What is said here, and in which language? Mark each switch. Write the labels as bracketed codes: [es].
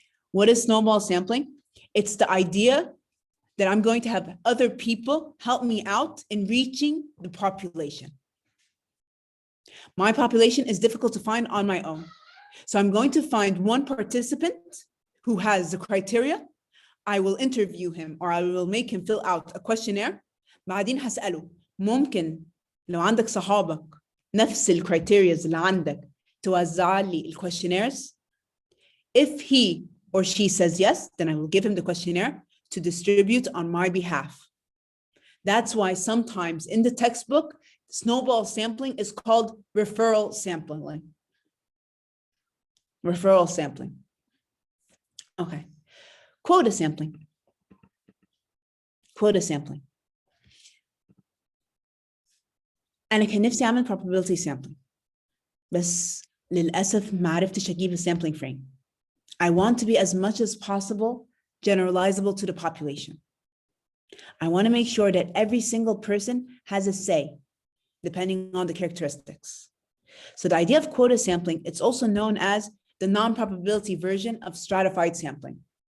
[en] What is snowball sampling? It's the idea that I'm going to have other people help me out in reaching the population. My population is difficult to find on my own. So I'm going to find one participant who has the criteria. I will interview him or I will make him fill out a questionnaire. [ar] بعدين هسأله ممكن لو عندك صحابك نفس الكرايتيرياز اللي عندك توزع لي الquestionnaires. [en] If he or she says yes, then I will give him the questionnaire to distribute on my behalf. That's why sometimes in the textbook, snowball sampling is called referral sampling. Referral sampling. Okay. Quota sampling. Quota sampling. [ar] أنا كان نفسي أعمل probability sampling. بس للأسف ما عرفتش أجيب sampling frame. [en] I want to be as much as possible generalizable to the population. I want to make sure that every single person has a say, depending on the characteristics. So the idea of quota sampling, it's also known as the non-probability version of stratified sampling.